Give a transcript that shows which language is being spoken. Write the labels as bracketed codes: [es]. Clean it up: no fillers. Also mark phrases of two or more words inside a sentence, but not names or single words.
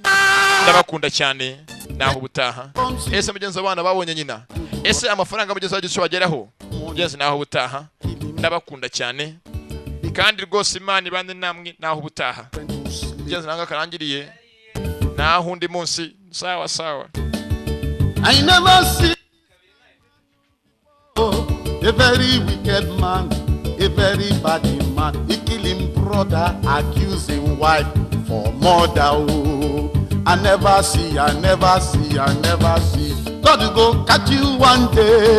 [rw] Ndabakunda cyane. Naho ubutaha. Ese mugenzi abana babonye nyina. Ese amafaranga mugenzi wagize bageraho. Mugenzi naho ubutaha. Ndabakunda cyane. Kandi rwose Imana ibande namwe naho ubutaha. Mugenzi nanga karangiriye. Naho undi munsi [sw] sawa sawa. [pcm] I never see a very wicked man, a very bad man. He kill him brother, accuse him wife for murder. Oh, I never see. God will go catch you one day.